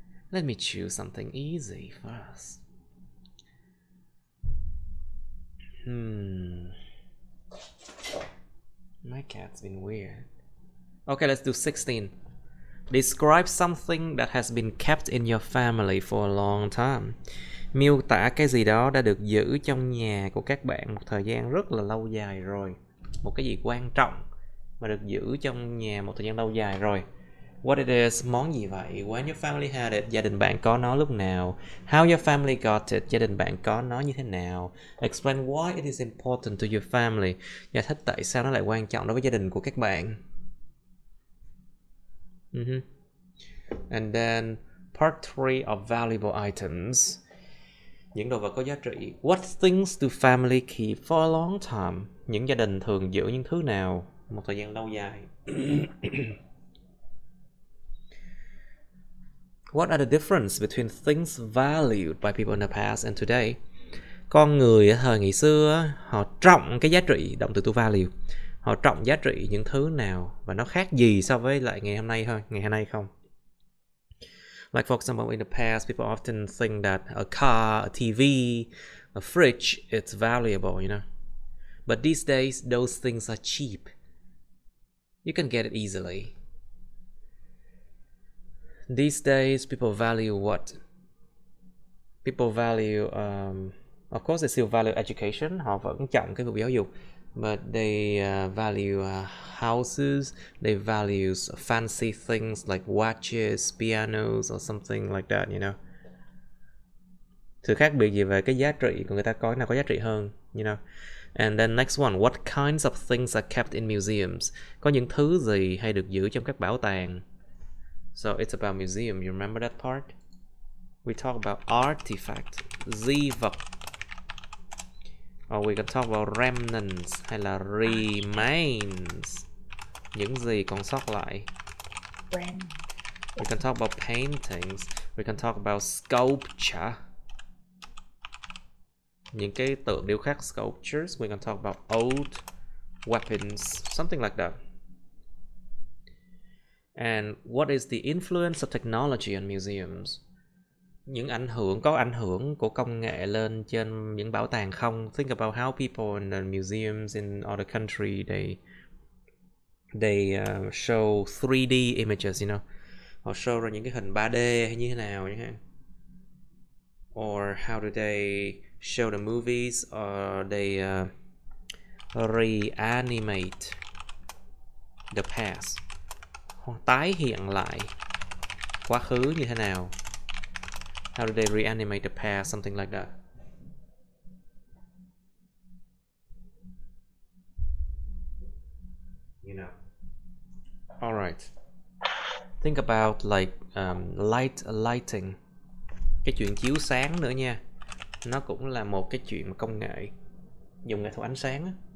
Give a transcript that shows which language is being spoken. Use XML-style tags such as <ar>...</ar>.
<en>Let me choose something easy first. My cat's been weird. Okay, let's do 16. Describe something that has been kept in your family for a long time.</en> <vi>Miêu tả cái gì đó đã được giữ trong nhà của các bạn một thời gian rất là lâu dài rồi. Một cái gì quan trọng mà được giữ trong nhà một thời gian lâu dài rồi.</vi> <en>What it is,</en> <vi>món gì vậy?</vi> <en>When your family had it,</en> <vi>gia đình bạn có nó lúc nào?</vi> <en>How your family got it,</en> <vi>gia đình bạn có nó như thế nào?</vi> <en>Explain why it is important to your family.</en> <vi>Giải thích tại sao nó lại quan trọng đối với gia đình của các bạn.</vi> <en>And then part 3 of valuable items.</en> <vi>Những đồ vật có giá trị.</vi> <en>What things do family keep for a long time?</en> <vi>Những gia đình thường giữ những thứ nào một thời gian lâu dài?</vi> <en>What are the difference between things valued by people in the past and today?</en> <vi>Con người ở thời ngày xưa họ trọng cái giá trị, động từ</vi> <en>to value.</en> <vi>Họ trọng giá trị những thứ nào và nó khác gì so với lại ngày hôm nay không?</vi> <en>Like for example, in the past, people often think that a car, a TV, a fridge, it's valuable, you know. But these days, those things are cheap. You can get it easily. These days, people value what? People value, of course, they still value education.</en> <vi>Họ vẫn trọng cái việc giáo dục.</vi> <en>but they value houses. They value fancy things like watches, pianos, or something like that, you know.</en> <vi>Sự khác biệt gì về cái giá trị của người ta, có cái nào có giá trị hơn, you know.</vi> <en>And then next one, what kinds of things are kept in museums?</en> <vi>Có những thứ gì hay được giữ trong các bảo tàng?</vi> <en>So it's about museum, you remember that part? We talk about artifact, di vật. Or we can talk about remnants</en> <vi>hay là</vi> <en>remains.</en> <vi>Những gì còn sót lại.</vi> <en>We can talk about paintings. We can talk about sculpture.</en> <vi>Những cái tượng điêu khắc, sculptures.</vi> <en>We can talk about old weapons, something like that. And what is the influence of technology on museums?</en> <vi>Những ảnh hưởng của công nghệ lên trên những bảo tàng không?</vi> <en>Think about how people in the museums in other country they show 3D images, you know.</en> <vi>Họ show ra những cái hình 3D hay như thế nào chẳng hạn.</vi> <en>Or how do they show the movies, or they reanimate the past.</en> <vi>Tái hiện lại quá khứ như thế nào?</vi> <en>How do they reanimate the past? Something like that. You know. All right. Think about like lighting.</en> <vi>Cái chuyện chiếu sáng nữa nha. Nó cũng là một cái chuyện công nghệ, dùng nghệ thuật ánh sáng.</vi>